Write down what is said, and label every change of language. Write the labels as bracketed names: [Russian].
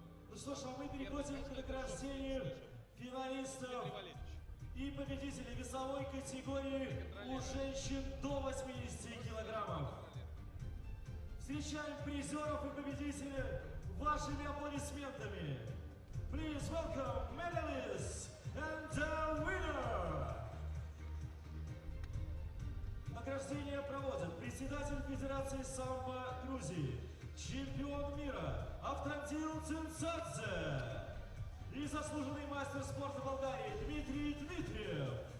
[Russian] Ну что ж, а мы переходим к награждению финалистов и победителей весовой категории у женщин до 80 килограммов. Встречаем призеров и победителей вашими аплодисментами. [English] Please welcome medalists and the winner. [Russian] Награждение проводит председатель Федерации самбо Грузии, чемпион мира Автандил Цинцадзе и заслуженный мастер спорта Болгарии Дмитрий Дмитриев.